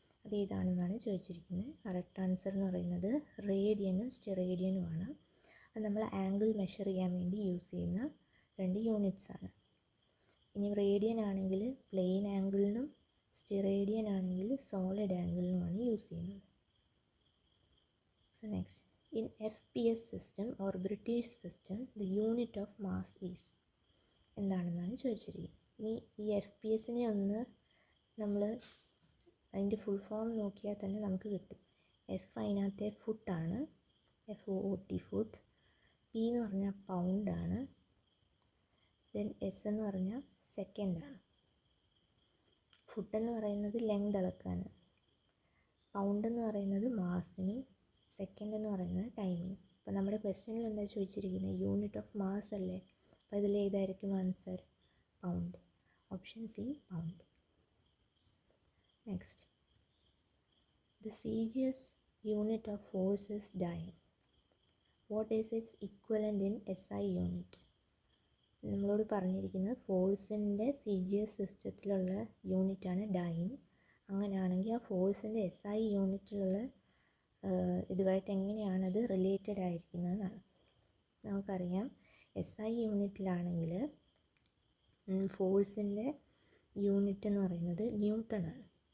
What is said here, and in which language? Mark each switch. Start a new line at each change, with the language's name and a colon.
Malayalam: അത് ഏതാണെന്നാണ് ചോദിച്ചിരിക്കുന്നത്. Correct answer എന്ന് പറയുന്നത് റേഡിയനും സ്റ്റെറേഡിയനുമാണ്. അത് നമ്മൾ ആംഗിൾ മെഷർ ചെയ്യാൻ വേണ്ടി യൂസ് ചെയ്യുന്ന 2 യൂണിറ്റ്സ് ആണ്. ഇനി റേഡിയൻ ആണെങ്കിൽ പ്ലെയിൻ ആംഗിളിനും സ്റ്റെറേഡിയൻ ആണെങ്കിൽ സോളിഡ് ആംഗിളിനുമാണ് യൂസ് ചെയ്യുന്നത്.
English: So next, in FPS system or British system, the unit of mass is
Malayalam: എന്താണെന്നാണ് ചോദിച്ചിരിക്കുന്നത്. ഇനി ഈ FPS ഒന്ന് നമ്മൾ അതിൻ്റെ ഫുൾ ഫോം നോക്കിയാൽ തന്നെ നമുക്ക് കിട്ടും. എഫ് അതിനകത്തെ ഫുട്ടാണ്, FOOT ഫുട്ട്. പി എന്ന് പറഞ്ഞാൽ പൗണ്ടാണ്. ദെൻ എസ് എന്ന് പറഞ്ഞാൽ സെക്കൻഡാണ്. ഫുട്ട് എന്ന് പറയുന്നത് ലെങ്ത് അളക്കാൻ, പൗണ്ട് എന്ന് പറയുന്നത് മാസിനും, സെക്കൻഡ് എന്ന് പറയുന്നത് ടൈമിനും. അപ്പോൾ നമ്മുടെ ക്വസ്റ്റ്യനിൽ എന്താ ചോദിച്ചിരിക്കുന്നത്? യൂണിറ്റ് ഓഫ് മാസ് അല്ലേ. അപ്പോൾ ഇതിൽ ഏതായിരിക്കും answer? Pound. Option C pound.
English: Next, the CGS unit of force is dyne. What is its equivalent in SI unit?
Malayalam: നമ്മളോട് പറഞ്ഞിരിക്കുന്നത് ഫോഴ്സിൻ്റെ CGS സിസ്റ്റത്തിലുള്ള യൂണിറ്റാണ് ഡൈൻ. അങ്ങനെയാണെങ്കിൽ ആ ഫോഴ്സിൻ്റെ SI യൂണിറ്റിലുള്ള ഇതുമായിട്ട് എങ്ങനെയാണത് റിലേറ്റഡ് ആയിരിക്കുന്നതെന്നാണ്. നമുക്കറിയാം SI യൂണിറ്റിലാണെങ്കിൽ ഫോഴ്സിൻ്റെ യൂണിറ്റ് എന്ന് പറയുന്നത് ന്യൂട്ടൺ ആണ്.